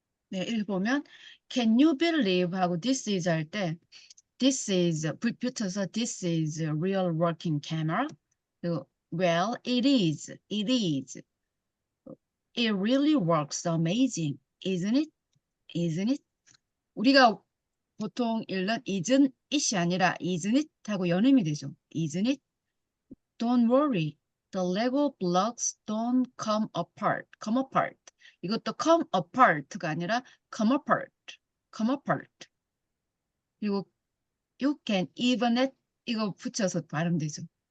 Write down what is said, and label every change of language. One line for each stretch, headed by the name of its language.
Korean: 네, 이렇게 보면
English: Can you believe
Korean: 하고
English: this is
Korean: 할 때
English: this is
Korean: 붙여서
English: this is a real working camera. 그리고 well, it is. It really works amazing, isn't it? Isn't it?
Korean: 우리가 보통 읽는
English: isn't it
Korean: 이 아니라 isn't it 하고 연음이 되죠.
English: Isn't it? Don't worry. The Lego blocks don't come apart. Come apart.
Korean: 이것도
English: come apart
Korean: 가 아니라 come apart.
English: Come apart.
Korean: 그리고
English: you can even
Korean: 이거 붙여서 발음되죠.